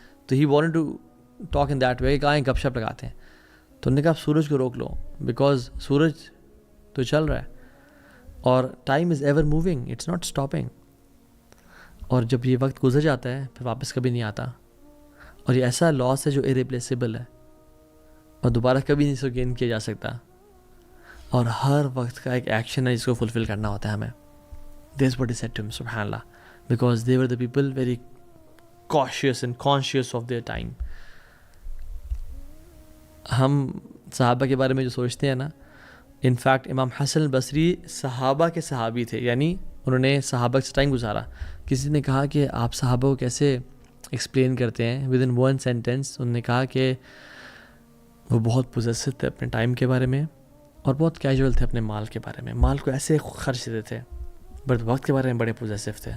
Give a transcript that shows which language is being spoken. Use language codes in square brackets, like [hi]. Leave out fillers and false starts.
[ur] تو [en] he wanted to talk in that way [ur] کہ آئیں گپ شپ لگاتے ہیں. تو انہوں نے کہا آپ سورج کو روک لو, بیکاز سورج تو چل رہا ہے اور [en] Time is ever moving, it's not stopping. [ur] اور جب یہ وقت گزر جاتا ہے پھر واپس کبھی نہیں آتا. اور یہ ایسا لاس ہے جو irreplaceable ہے اور دوبارہ کبھی نہیں اس کو گین کیا جا سکتا, اور ہر وقت کا ایک ایکشن ہے جس کو فلفل کرنا ہوتا ہے ہمیں. [en] This is what he said to him, subhanallah, because they were the people very cautious and conscious of their time. [ur] ہم صحابہ کے بارے میں جو سوچتے ہیں نا, انفیکٹ امام حسن البصری صحابہ کے صحابی تھے, یعنی انہوں نے صحابہ سے ٹائم گزارا. کسی نے کہا کہ آپ صحابہ کو کیسے ایکسپلین کرتے ہیں [en] within one sentence, [ur] انہوں نے کہا کہ وہ بہت پوزیسو تھے اپنے ٹائم کے بارے میں اور بہت کیجول تھے اپنے مال کے بارے میں, مال کو ایسے خرچ دیتے تھے, بٹ وقت کے بارے میں بڑے پوزیسو تھے.